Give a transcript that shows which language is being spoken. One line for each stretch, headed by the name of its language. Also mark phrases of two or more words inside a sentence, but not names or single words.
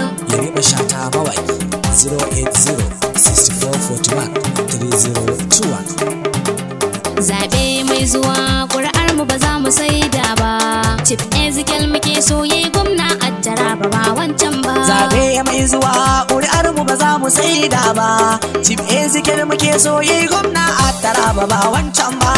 Hausa: Yarima Shata Mawaƙi,
English: zero eight zero, six four forty-one, three zero two one.
Hausa: Zaɓe mai zuwa, ƙuri'ar mu ba za mu saida ba. Chief Ezekiel muke so yayi gwamna a Taraba, ba wancan ba. Zaɓe mai zuwa, ƙuri'ar mu ba za mu saida ba. Chief Ezekiel muke so yayi gwamna a Taraba ba wancan ba.